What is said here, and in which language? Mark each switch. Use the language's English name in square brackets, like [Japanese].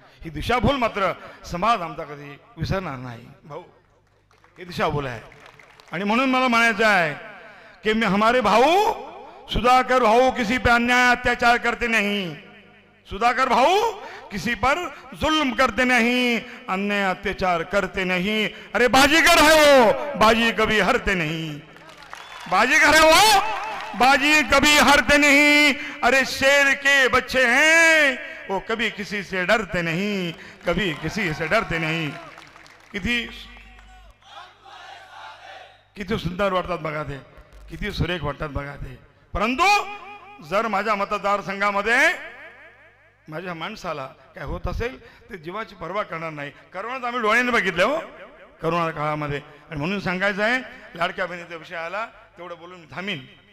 [Marathi] ही दिशाभूल मात्र समाज आमचा कधी विसरणार नाही भाऊ, ही दिशाभूल आहे. आणि म्हणून मला म्हणायचं आहे कि [Hindi] हमारे भाऊ सुधाकर भाऊ किसी पे अन्याय अत्याचार करते नहीं, सुधाकर भाऊ किसी पर जुल्म करते नहीं, अन्याय अत्याचार करते नहीं. अरे बाजीगर है वो, बाजी कभी हारते नहीं, बाजीगर है वो, बाजी कभी हारते नहीं. अरे शेर के बच्चे हैं वो कभी किसी से डरते नहीं, कभी किसी से डरते नहीं. [Marathi] किती सुंदर वाटतात बघा ते, किती सुरेख वाटतात बघा ते. परंतु जर माझ्या मतदारसंघामध्ये माझ्या माणसाला काय होत असेल ते जीवाची पर्वा करणार नाही. करोनात आम्ही डोळ्याने बघितलं हो, करोना काळामध्ये. आणि म्हणून सांगायचं आहे, लाडक्या बहिणीचा विषय आला तेवढं बोलून मी थांबीन.